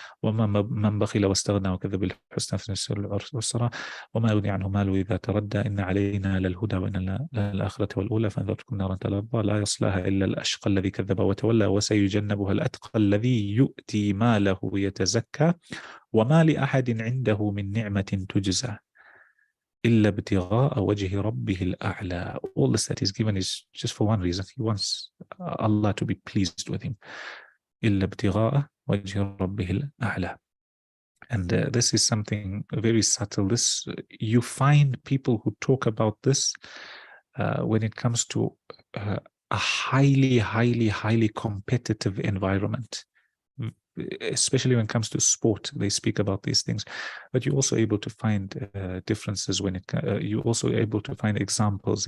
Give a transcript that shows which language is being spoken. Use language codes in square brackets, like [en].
[ar] وما من بخل واستغنى وكذب بالحسنى فسنيسره العسرى وما يغني عنه ماله إذا تردى إن علينا للهدى وإن للآخرة والأولى فأنذرتكم نارا تلظى لا يصلاها إلا الأشقى الذي كذب وتولى وسيجنبها الأتقى الذي يؤتي ماله يتزكى وما لأحد عنده من نعمة تجزى إلا ابتغاء وجه ربه الأعلى. [en] All this that is given is just for one reason. He wants Allah to be pleased with him. [ar] إلا ابتغاء وجه ربه الأعلى. [en] And this is something very subtle. This you find people who talk about this when it comes to a highly competitive environment. Especially when it comes to sport, they speak about these things. But you're also able to find differences when you're also able to find examples.